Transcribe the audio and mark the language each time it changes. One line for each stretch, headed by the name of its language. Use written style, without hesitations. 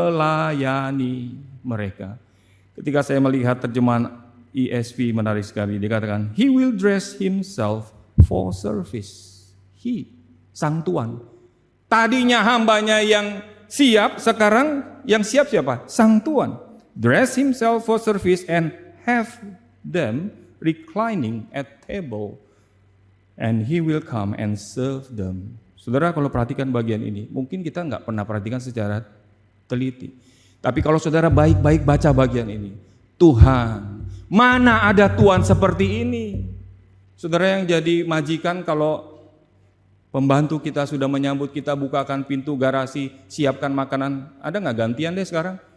Indonesian: Melayani mereka. Ketika saya melihat terjemahan ESV menarik sekali, dikatakan
English: He will dress Himself for service.
Indonesian: He, Sang Tuhan. Tadinya hambanya yang siap, sekarang yang siap siapa? Sang Tuhan.
English: Dress Himself for service and have them reclining at table, and He will come and serve them.
Indonesian: Saudara, kalau perhatikan bagian ini, mungkin kita nggak pernah perhatikan secara teliti. Tapi kalau saudara baik-baik baca bagian ini, Tuhan, mana ada Tuhan seperti ini? Saudara yang jadi majikan, kalau pembantu kita sudah menyambut kita, bukakan pintu garasi, siapkan makanan, ada nggak gantian deh sekarang?